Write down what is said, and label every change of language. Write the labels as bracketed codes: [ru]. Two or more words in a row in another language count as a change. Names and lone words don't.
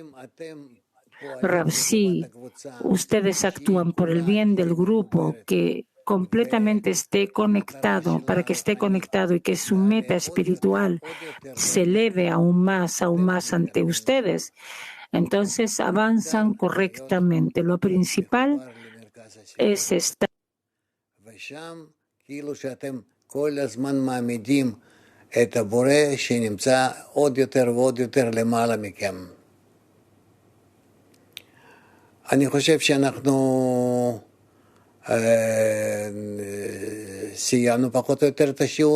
[es] Rab, si ustedes actúan por el bien del grupo, que completamente esté conectado, para que esté conectado y que su meta espiritual se eleve aún más ante ustedes, entonces avanzan correctamente. Lo principal es estar. [he] אני חושב שאנחנו סיימנו פחות או יותר את השיעור.